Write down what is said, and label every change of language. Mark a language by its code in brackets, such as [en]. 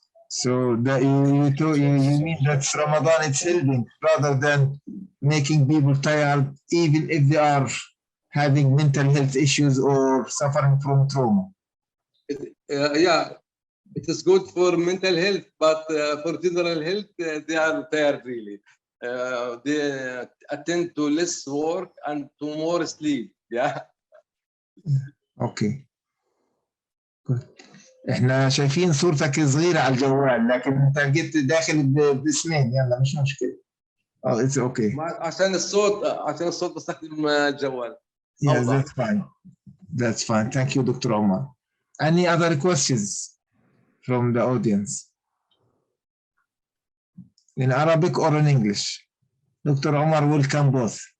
[en] So that you mean that Ramadan is helping rather than making people tired, even if they are having mental health issues or suffering from trauma. Yeah, it is good for mental health, but for general health, they are tired really. They attend to less work and to more sleep. Yeah. Okay. Good. [ar] احنا شايفين صورتك صغيرة على الجوال لكن انت جيت داخل باسمين، يلا مش مشكلة. [en] It's okay. [ar] عشان الصوت بستخدم الجوال. [en] Yes, that's fine. That's fine. Thank you, Dr. Omar. Any other questions from the audience? In Arabic or in English? Dr. Omar will come both.